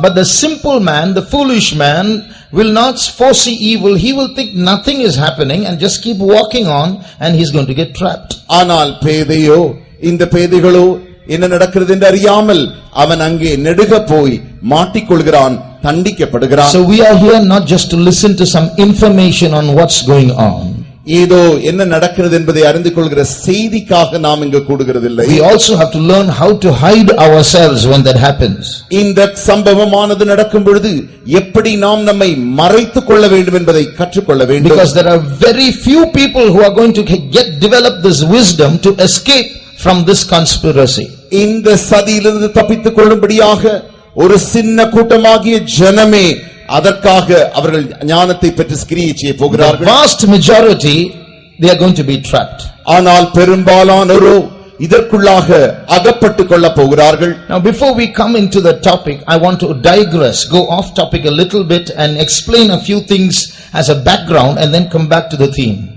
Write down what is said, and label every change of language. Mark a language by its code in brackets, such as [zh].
[en] But the simple man, the foolish man, will not foresee evil. He will think nothing is happening and just keep walking on, and he's going to get trapped. [ta] ஆனால் பேதையோ, இந்த பேதைகளோ என்ன நடக்கிறது என்று அறியாமல் அவன் அங்கே நெடுக போய் மாட்டிக்கொள்கிறான், தண்டிக்கப்படுகிறான். [en] So we are here not just to listen to some information on what's going on. [ta] ஏதோ என்ன நடக்கிறது என்பதை அறிந்து கொள்கிற செய்திக்காக நாம் இங்கு கூடுகிறதில்லை. [en] We also have to learn how to hide ourselves when that happens. [ta] இந்த சம்பவமானது நடக்கும் பொழுது எப்படி நாம் நம்மை மறைத்துக் கொள்ள வேண்டும் என்பதை கற்றுக்கொள்ள வேண்டும். [en] Because there are very few people who are going to develop this wisdom to escape from this conspiracy. [ta] இந்த சதியிலிருந்து தப்பித்துக் கொள்ளும்படியாக ஒரு சின்ன கூட்டமாகிய ஜனமே அதற்காக அவர்கள் ஞானத்தை பெற்று கிரியை செய்ய போகிறார்கள். [en] Vast majority, they are going to be trapped. [ta] ஆனால் பெரும்பாலானோரோ இதற்குள்ளாக அகப்பட்டுக் கொள்ள போகிறார்கள். [en] Now before we come into the topic, I want to digress, go off topic a little bit and explain a few things as a background and then come back to the theme.